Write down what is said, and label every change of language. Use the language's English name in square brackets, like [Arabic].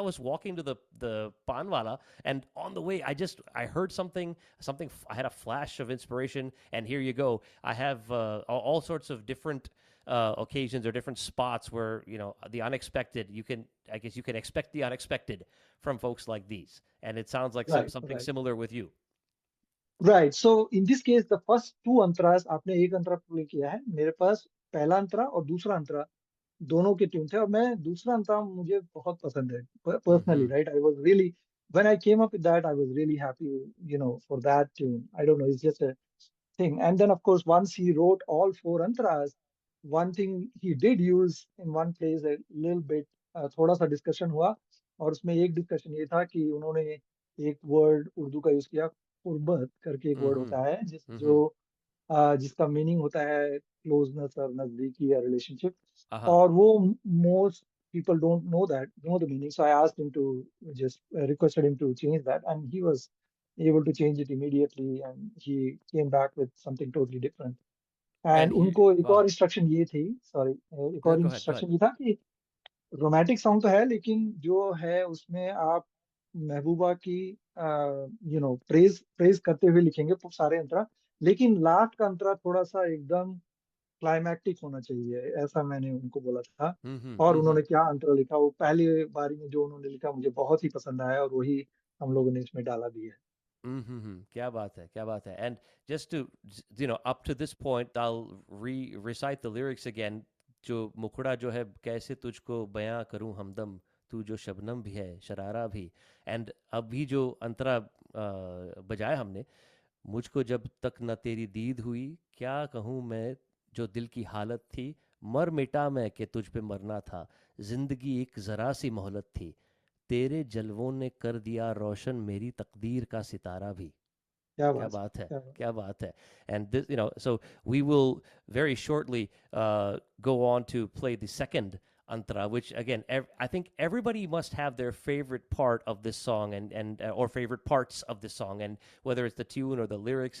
[English] I was walking to the panwala, and on the way I heard something. I had a flash of inspiration, and here you go. I have all sorts of different occasions or different spots where the unexpected. I guess you can expect the unexpected from folks like these, and it sounds like Right, something right. similar with you. Right. So in this case, the first two [Hindi] अंतरास आपने एक अंतरा play किया है मेरे पास पहला अंतरा और दूसरा अंतरा दोनों के ट्यून थे और मैं दूसरा अंतरा मुझे बहुत पसंद है personally Mm-hmm. [English] Right I was really when I came up with that I was really happy for that tune I don't know it's just a thing. And then, of course, once he wrote all four antras, one thing he did use in one place a little bit, [Hindi] थोड़ा सा discussion हुआ और उसमें एक discussion ये था कि उन्होंने एक वर्ड [English] उर्दू का यूज किया कुर्बत करके एक वर्ड Mm-hmm. [Hindi] होता है Mm-hmm. जिसका मीनिंग होता है क्लोजनेस और नजदीकी या रिलेशनशिप Uh-huh. और वो [English] Most people don't know the meaning. So I asked him to just requested him to change that, and he was able to change it immediately, and he came back with something totally different. And [Hindi] And उनको एक और [English] wow. [Hindi] Instruction ये थी, sorry, एक [English] go ahead. Go ahead. [Hindi] Instruction ये था कि romantic song तो है लेकिन जो है उसमें आप महबूबा की प्रेज प्रेज करते हुए लिखेंगे सारे अंतरा, लेकिन लास्ट का अंतरा थोड़ा सा एकदम क्लाइमैक्टिक होना चाहिए, ऐसा मैंने उनको बोला था। Mm-hmm. और Mm-hmm. उन्होंने क्या अंतरा लिखा, वो पहली बारी में जो उन्होंने लिखा मुझे बहुत ही पसंद आया और वही हम लोगों ने इसमें डाला भी है। Mm-hmm. क्या बात है, क्या बात है. [English] And just to, up to this point, I'll recite the lyrics again. [Hindi] जो मुखड़ा जो है, कैसे तुझको बयां करूं हमदम, तू जो शबनम भी है शरारा भी. एंड अभी जो अंतरा बजाया हमने, मुझको जब तक न तेरी दीद हुई, क्या कहूँ मैं, जो दिल की हालत थी, मर मिटा मैं कि तुझ पे मरना था, जिंदगी एक जरा सी मोहलत थी, तेरे जलवों ने कर दिया रोशन मेरी तकदीर का सितारा भी. क्या क्या बात है, बात है, क्या बात क्या बात है. [English] And this, so we will very shortly go on to play the second antara, which again, I think everybody must have their favorite part of this song, and or favorite parts of this song, and whether it's the tune or the lyrics.